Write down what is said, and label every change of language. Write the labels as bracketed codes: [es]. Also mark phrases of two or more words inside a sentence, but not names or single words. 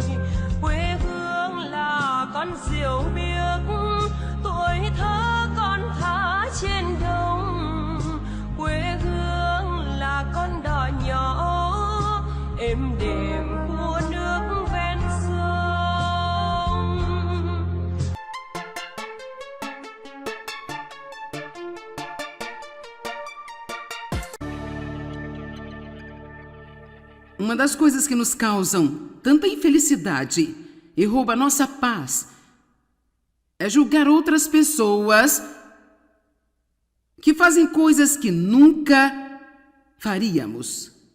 [vi] Quê hương là con diều biếc, tuổi thơ con thả trên đồng. Quê hương là con đò nhỏ êm đềm của nước ven sông. [pt] Uma das coisas que nos causam tanta infelicidade e rouba nossa paz é julgar outras pessoas que fazem coisas que nunca faríamos.